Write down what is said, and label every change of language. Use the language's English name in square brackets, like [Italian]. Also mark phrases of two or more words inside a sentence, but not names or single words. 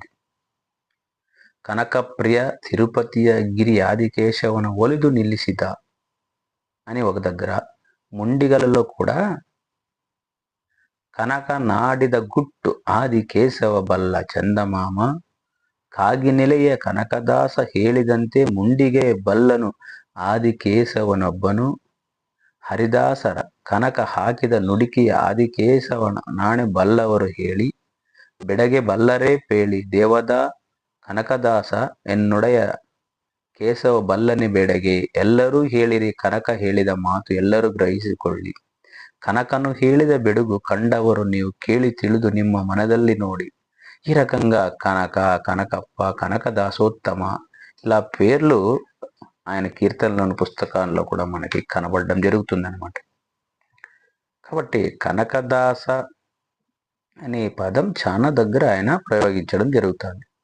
[Kannada] ಕನಕ ಪ್ರಿಯ ತಿರುಪತಿಯ ಗಿರಿ ಆದಿಕೇಶವನ ಒಲಿದು ನಿಲಿಸಿತ [Telugu] అని ఒక దగ్గర, ముండిగలలో కూడా [Kannada] ಕನಕ ನಾಡಿದ ಗುಟ್ಟು ಆದಿ ಕೇಶವ ಬಲ್ಲ ಚಂದಮಾಮ ಕಾಗಿ ನೆಲೆಯ ಕನಕದಾಸ ಹೇಳಿದಂತೆ ಮುಂಡಿಗೆ ಬಲ್ಲನು ಆದಿ ಕೇಶವನೊಬ್ಬನು ಹರಿದಾಸರ ಕನಕ ಹಾಕಿದ ನುಡಿಕಿಯ ಆದಿಕೇಶವನ ನಾಣೆ ಬಲ್ಲವರು ಹೇಳಿ ಬೆಡಗೆ ಬಲ್ಲರೇ ಪೇಳಿ ದೇವದ ಕನಕದಾಸ ಎನ್ನುಡೆಯ ಕೇಶವ ಬಲ್ಲನೆ ಬೆಡಗೆ ಎಲ್ಲರೂ ಹೇಳಿರಿ ಕನಕ ಹೇಳಿದ ಮಾತು ಎಲ್ಲರೂ ಗ್ರಹಿಸಿಕೊಳ್ಳಿ ಕನಕನು ಹೇಳಿದ ಬೆಡುಗು ಕಂಡವರು ನೀವು ಕೇಳಿ ತಿಳಿದು ನಿಮ್ಮ ಮನದಲ್ಲಿ ನೋಡಿ. [Telugu] ఈ రకంగా కనక, కనకప్ప, కనకదాసోత్తమ ఇలా పేర్లు ఆయన కీర్తనలోని పుస్తకాల్లో కూడా మనకి కనబడడం జరుగుతుందన్నమాట. కాబట్టి కనకదాస అనే పదం చాలా దగ్గర ఆయన ప్రయోగించడం జరుగుతుంది.